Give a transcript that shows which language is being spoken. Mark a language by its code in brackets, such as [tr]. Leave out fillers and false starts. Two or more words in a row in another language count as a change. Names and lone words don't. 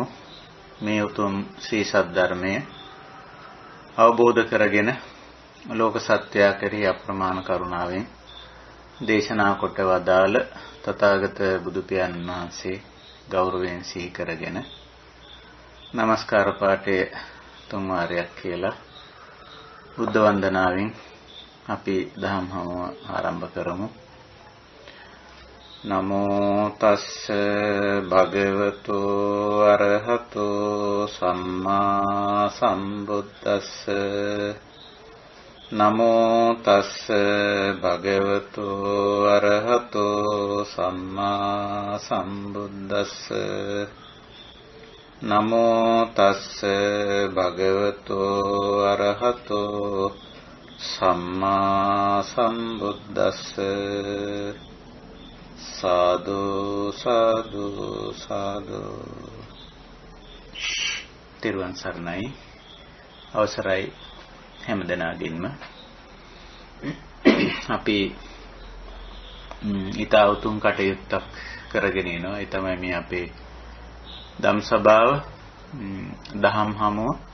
[si] මේ උතුම් ශ්‍රී සද්ධර්මය අවබෝධ කරගෙන ලෝක සත්‍යය කෙරෙහි අප්‍රමාණ කරුණාවෙන් දේශනා කොට වදාළ තථාගත බුදු පියාණන් වහන්සේ ගෞරවයෙන් සිහි කරගෙන নমස්කාර පාඨය තුන් වාරයක් කියලා බුද්ධ වන්දනාවෙන් අපි දහම් හමුව ආරම්භ කරමු. [pi] නමෝ තස්ස භගවතු අරහතෝ සම්මා සම්බුද්දස්ස නමෝ තස්ස භගවතු අරහතෝ සම්මා සම්බුද්දස්ස නමෝ තස්ස භගවතු අරහතෝ සම්මා සම්බුද්දස්ස සාදු සාදු සාදු. [si] තෙරුවන් සරණයි. අවසරයි හැම දෙනාගින්ම. අපි ඊට උතුම් කටයුත්තක් කරගෙන යනවා. ඒ තමයි මේ අපේ ධම් සභාව දහම් හමුව.